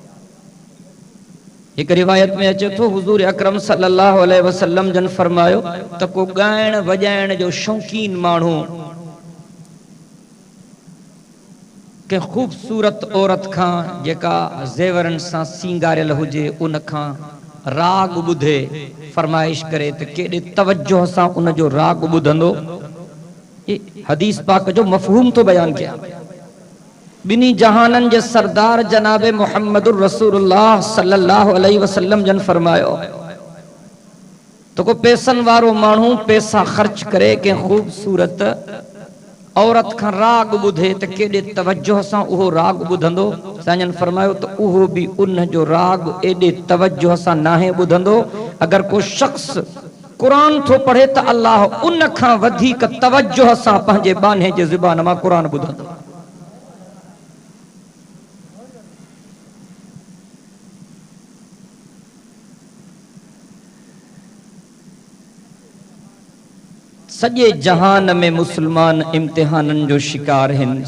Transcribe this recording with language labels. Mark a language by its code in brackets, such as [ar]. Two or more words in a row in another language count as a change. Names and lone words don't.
[sd] हिकु रिवायत में अचे थो हुज़ूर अकरम [ar] صلى الله عليه وسلم [sd] जन फरमायो त को ॻाइण वॼाइण जो शौक़ीन माण्हू के ख़ूबसूरत औरत खां जेका ज़ेवरनि सां सींगारियल हुजे उन खां राग ॿुधे, फरमाइश करे त केॾे तवज्जो सां उन जो राग ॿुधंदो। हदीस पाक जो मफ़हूम तो बयान किया। बिनी जहानन जे सरदार जनाबे [ar] محمد رسول الله صلى الله عليه وسلم [sd] जन फरमायो तो को पैसन वारो माण्हू पैसा ख़र्च करे के खूबसूरत औरत खां राग ॿुधे त केॾे तवज्जो सां उहो राग ॿुधंदो। साईं फरमायो त उहो बि उन जो राग एॾे तवज्जो सां नाहे ॿुधंदो। अगर को शख्स कुरान थो पढ़े त अल्लाह उन खां वधीक तवज्जो सां पंहिंजे बाने जे ज़ुबान मां कुरान ॿुधंदो। सॼे जहान में मुसलमान इम्तिहाननि जो शिकार आहिनि।